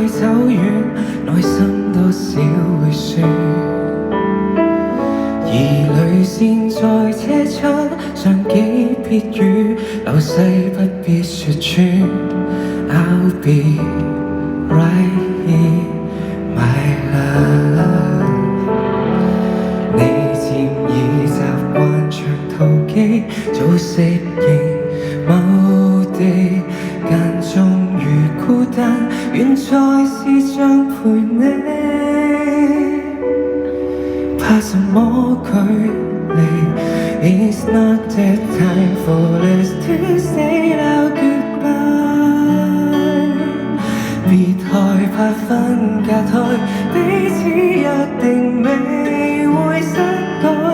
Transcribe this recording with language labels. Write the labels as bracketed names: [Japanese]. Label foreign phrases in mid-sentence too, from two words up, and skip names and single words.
[Cantonese] 遠，內心多少會酸。而淚腺在車窗上幾撇雨，流逝不必說穿。 [English] I'll be right here, my love。 [Cantonese] 你漸已習慣長途機，早適應某地，間中如孤單，願在視像陪你。怕什麼距離 ？ [English] It's not the time for us to say our goodbye。 [Cantonese] 別害怕分隔開，彼此約定未會失改。